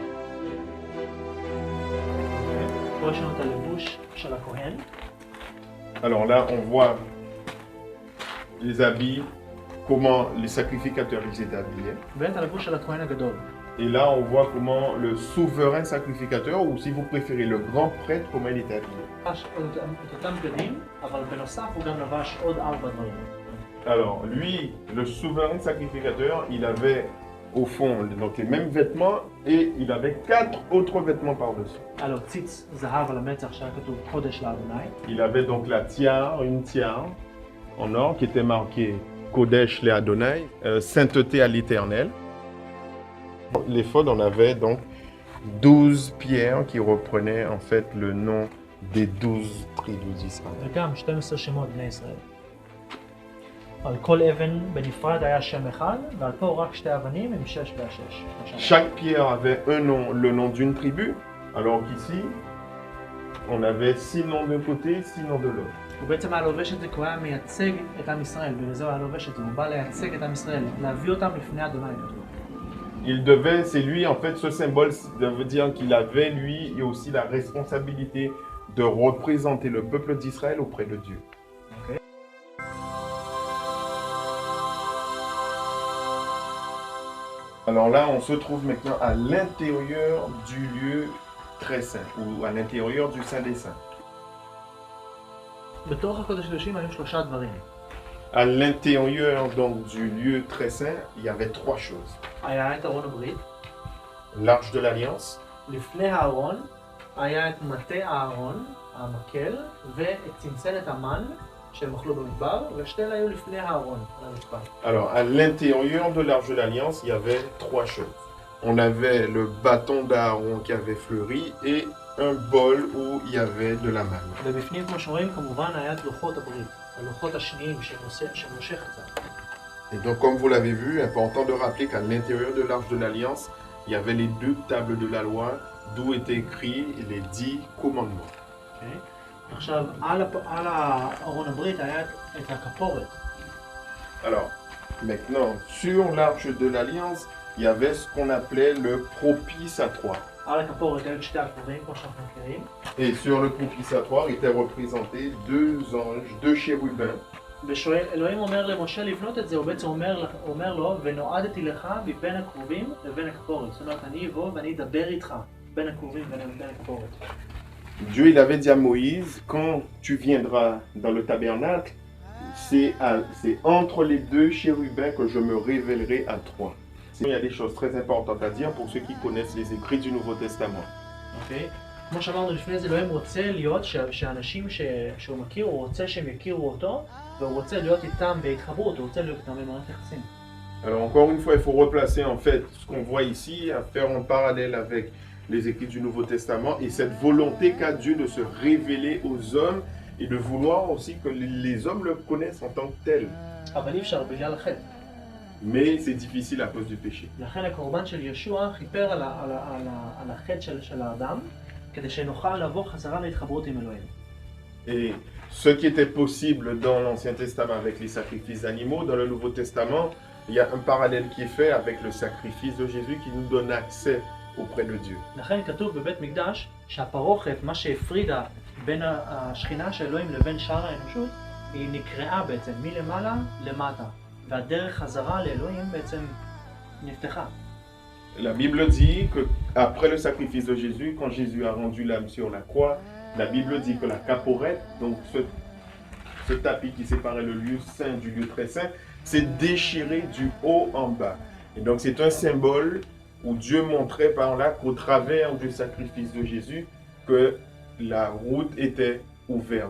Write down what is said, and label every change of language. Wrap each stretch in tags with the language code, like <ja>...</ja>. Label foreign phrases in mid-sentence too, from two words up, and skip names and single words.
<he>פה יש לנו את הלבוש של הכהן.</he> <fr>Alors là, on voit les habits, comment les sacrificateurs ils étaient habillés.</fr> <he>ואת הלבוש של הכהן הגדול.</he> <fr>Et là, on voit comment le souverain sacrificateur, ou si vous préférez le grand prêtre, comment il était habillé.</fr> <he>לבש את אותם בגדים, אבל בנוסף הוא גם לבש עוד 4 דברים.</he> <fr>Alors, lui, le souverain sacrificateur, il avait au fond donc, les mêmes vêtements et il avait 4 autres vêtements par-dessus.</fr> <he>היה לו ציץ זהב על המצח שהיה כתוב קודש לאדוני.</he> <fr>Il avait donc la tiare, une tiare en or qui était marquée</fr> <he>קודש לאדוני,</he> <fr>sainteté à l'éternel. L'éphod, on avait donc 12 pierres qui reprenaient en fait le nom des 12 tribus d'Israël.</fr> <he>וגם 12 שמות בני ישראל. על כל אבן בנפרד היה שם אחד, ועל פה רק 2 אבנים עם 6 ו-6.</he> <fr>Chaque pierre avait un nom, le nom d'une tribu, alors qu'ici, on avait 6 noms d'un côté, 6 noms de l'autre.</fr> <he>הוא בעצם היה לובש את זה כי הוא היה מייצג את עם ישראל, ולזה הוא היה לובש את זה, הוא בא לייצג את עם ישראל, להביא אותם לפני אדוני.</he> <fr>Il devait, c'est lui en fait, ce symbole ça veut dire qu'il avait lui et aussi la responsabilité de représenter le peuple d'Israël auprès de Dieu. Okay. Alors là, on se trouve maintenant à l'intérieur du lieu très saint, ou à l'intérieur du Saint des Saints.</fr> <he>בתוך הקודש הקודשים היו 3 דברים.</he> <fr>À l'intérieur donc du lieu très saint, il y avait 3 choses.</fr> <he>היה את ארון הברית,</he> <fr>L'arche de l'Alliance,</fr> <he>לפני הארון היה את מטה הארון, המקל, ואת צנצנת המן שהם אכלו במדבר, ושתי אלה היו לפני הארון, על המזבח.</he> <fr>alors à l'intérieur de l'arche de l'Alliance, il y avait 3 choses. On avait le bâton d'Aaron qui avait fleuri et un bol où il y avait de la manne.</fr> <he>ובפנים, כמו שרואים, כמובן היה את לוחות הברית, הלוחות השניים שמשה חצה.</he> <fr>Et donc comme vous l'avez vu, important de rappeler qu'à l'intérieur de l'arche de l'Alliance, il y avait les 2 tables de la loi d'où étaient écrits les 10 commandements. Okay.</fr> <he>עכשיו, על הארון הברית היה את הכפורת.</he> <fr>Alors, maintenant, sur l'arche de l'Alliance, il y avait ce qu'on appelait le propitiatoire.</fr> <he>על הכפורת היו 2 הכתובים, כמו שאנחנו מכירים.</he> <fr>Et sur le propitiatoire étaient représentés 2 anges, 2 chérubins.</fr> <he>ואלוהים אומר למשה לבנות את זה, הוא בעצם אומר לו, ונועדתי לך מבין הקרובים לבין הכפורת. זאת אומרת, אני אבוא ואני אדבר איתך בין הקרובים ובין הכפורת.</he> <fr>Dieu, il avait dit à Moïse, quand tu viendras dans le tabernacle, c'est entre les 2 chérubins que je me révélerai à toi. Il y a des choses très importantes à dire pour ceux qui connaissent les écrits du Nouveau Testament.</fr> <he>אוקיי? כמו שאמרנו לפני זה, אלוהים רוצה להיות שאנשים שהוא מכיר, הוא רוצה שהם יכירו אותו, והוא רוצה להיות איתם בהתחברות, הוא רוצה להיות איתם במערכת יחסים.</he> <fr>Alors encore une fois, il faut replacer en fait ce qu'on voit ici, à faire un parallèle avec les écrits du Nouveau Testament et cette volonté qu'a Dieu de se révéler aux hommes et de vouloir aussi que les hommes le connaissent en tant que tel.</fr> <he>אבל אי אפשר בגלל החטא.</he> <fr>Mais c'est difficile à cause du péché.</fr> <he>לכן הקורבן של ישוע חיפר על החטא של האדם, כדי שנוכל לבוא חזרה להתחברות עם אלוהים.</he> <fr>Et ce qui était possible dans l'Ancien Testament avec les sacrifices d'animaux, dans le Nouveau Testament, il y a un parallèle qui est fait avec le sacrifice de Jésus qui nous donne accès auprès de Dieu.</fr> <he>לכן כתוב בבית מקדש שהפרוכת, מה שהפרידה בין השכינה של אלוהים לבין שאר האנושות, היא נקראה בעצם מלמעלה למטה, והדרך חזרה לאלוהים בעצם נפתחה.</he> <fr>La Bible dit que après le sacrifice de Jésus, quand Jésus a rendu l'âme sur la croix, la Bible dit que la caporette, donc ce tapis qui séparait le lieu saint du lieu très saint, s'est déchiré du haut en bas. Et donc c'est un symbole où Dieu montrait par là qu'au travers du sacrifice de Jésus, que la route était ouverte.</fr>